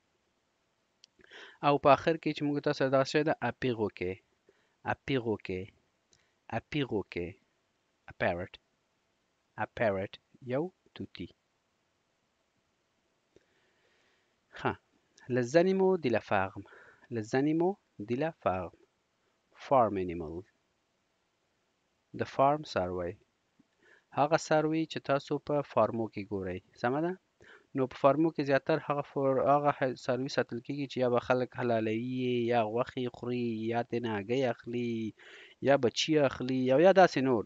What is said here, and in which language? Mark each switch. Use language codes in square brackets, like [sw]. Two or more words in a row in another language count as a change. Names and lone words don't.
[ps] او په آخر کې چې موږ تاسو دغه شی ده [fr] a perroquet. A perroquet. A perroquet. [en] A parrot. A parrot. [ps] یو توتی. ها. [fr] Les animaux de la ferme. Les animaux de la ferme. [en] Farm animal. [ps] د فارم څاروی. هغه څاروي چې تاسو په فارمو کې ګورئ. سمه ده؟ نو په فارمو کې زیاتر هغه څاروي ساتل کېږي چې یا به خلک حلالوي یا غوښې خوري یا ترېنه هګۍ اخلي یا بچي اخلي او یا داسې نور.